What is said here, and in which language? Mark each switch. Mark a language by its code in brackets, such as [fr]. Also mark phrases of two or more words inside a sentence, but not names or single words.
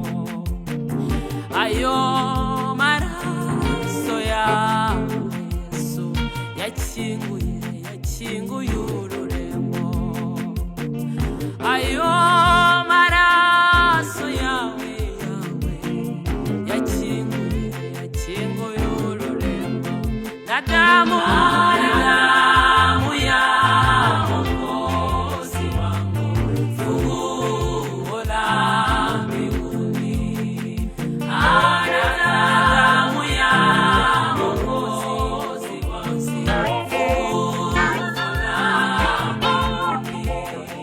[rw] Ayo maraso yawe Yesu yakinguye ururembo. Ayo maraso yawe yakinguye ururembo. [sw] Na damu ya Mwokozi wangu, funguo la mbinguni. Na damu ya Mwokozi wangu, funguo la mbinguni.